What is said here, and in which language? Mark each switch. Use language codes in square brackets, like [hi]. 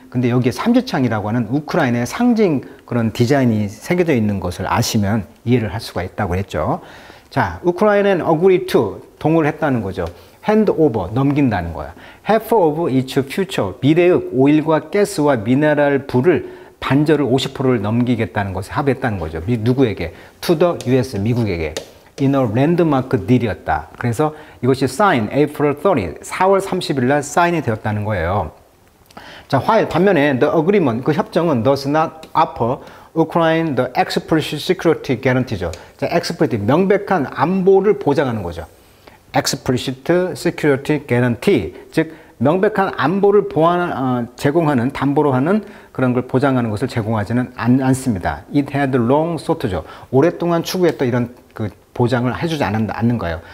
[ko] 근데 여기에 삼지창이라고 하는 우크라이나의 상징 그런 디자인이 새겨져 있는 것을 아시면 이해를 할 수가 있다고 했죠. 자, 우크라이나는 [en] agree to, [ko] 동의를 했다는 거죠. [en] hand over, [ko] 넘긴다는 거야. [en] half of its future, [ko] 미래의 오일과 가스와 미네랄 불을 반절을 50%를 넘기겠다는 것을 합의했다는 거죠. 누구에게? [en] to the US, [ko] 미국에게. [en] in a landmark deal이었다. [ko] 그래서 이것이 sign April 30, 4월 30일 날 사인이 되었다는 거예요. 자, 반면에 [en] the agreement, [ko] 그 협정은 [en] does not offer Ukraine the explicit security guarantee죠. [ko] 자, explicit, 명백한 안보를 보장하는 거죠. [en] explicit security guarantee, [ko] 즉 명백한 안보를 제공하는, 담보로 하는 그런 걸 보장하는 것을 제공하지는 않습니다. [en] It had long sought죠. [ko] 오랫동안 추구했던 이런 그 보장을 해주지 않는 거예요.